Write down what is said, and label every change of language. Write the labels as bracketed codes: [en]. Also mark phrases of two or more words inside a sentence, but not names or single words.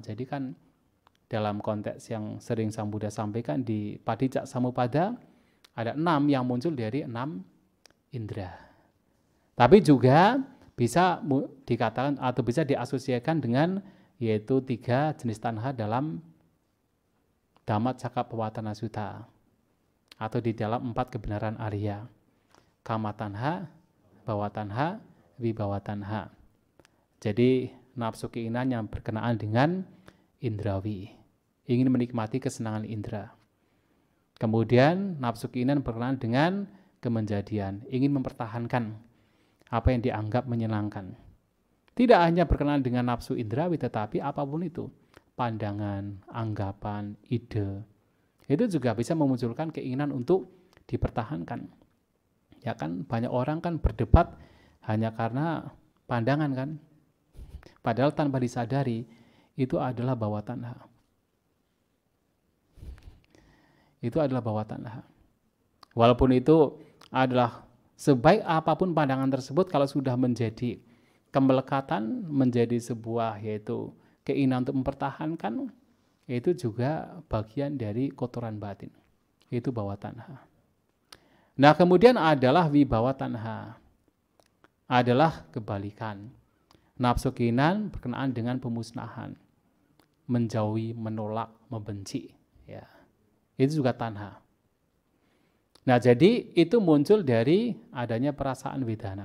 [id] Jadi kan dalam konteks yang sering Sang Buddha sampaikan di [pi] Padicca Samuppada [id] ada 6 yang muncul dari 6 indera. Tapi juga bisa dikatakan atau bisa diasosiasikan dengan yaitu 3 jenis tanha dalam Dhammacakkappavattana Sutta atau di dalam 4 kebenaran Arya. [pi] Kama tanha, bhava tanha, vibhava tanha. [id] Jadi nafsu keinginan yang berkenaan dengan indrawi, ingin menikmati kesenangan indera. Kemudian nafsu keinginan berkenaan dengan kemenjadian, ingin mempertahankan apa yang dianggap menyenangkan. Tidak hanya berkenaan dengan nafsu indrawi, tetapi apapun itu, pandangan, anggapan, ide, itu juga bisa memunculkan keinginan untuk dipertahankan. Ya kan, banyak orang kan berdebat hanya karena pandangan kan, padahal tanpa disadari itu adalah [pi] bhava tanha. [id] Itu adalah [pi] bhava tanha. [id] Walaupun itu adalah sebaik apapun pandangan tersebut, kalau sudah menjadi kemelekatan, menjadi sebuah yaitu keinginan untuk mempertahankan, itu juga bagian dari kotoran batin. Itu [pi] bhava tanha. [id] Nah, kemudian adalah [pi] vibhava tanha. [id] Adalah kebalikan. Nafsu keinginan berkenaan dengan pemusnahan, menjauhi, menolak, membenci. Ya. Itu juga tanha. Nah, jadi itu muncul dari adanya perasaan vedana.